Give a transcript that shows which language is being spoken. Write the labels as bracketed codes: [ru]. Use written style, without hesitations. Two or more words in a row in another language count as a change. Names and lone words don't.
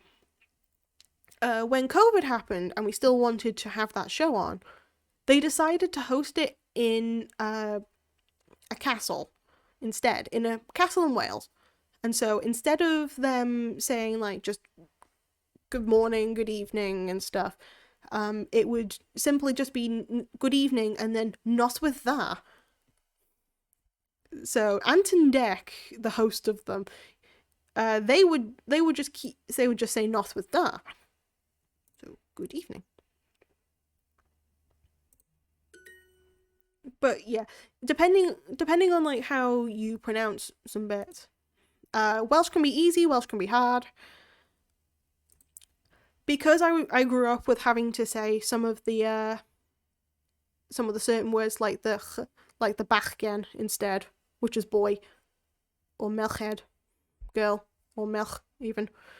[en] When COVID happened and we still wanted to have that show on, they decided to host it in a castle instead, in a castle in Wales. And so instead of them saying like just good morning, good evening and stuff, it would simply just be good evening and then [cy] noswaith dda. [en] So Anton Deck, the host of them, they would just say [cy] noswaith dda. [en] So good evening. But yeah, depending on like how you pronounce some bits. Welsh can be easy, Welsh can be hard. Because I grew up with having to say some of the certain words like the bachgen instead, which is boy, or melched, girl, or melch even.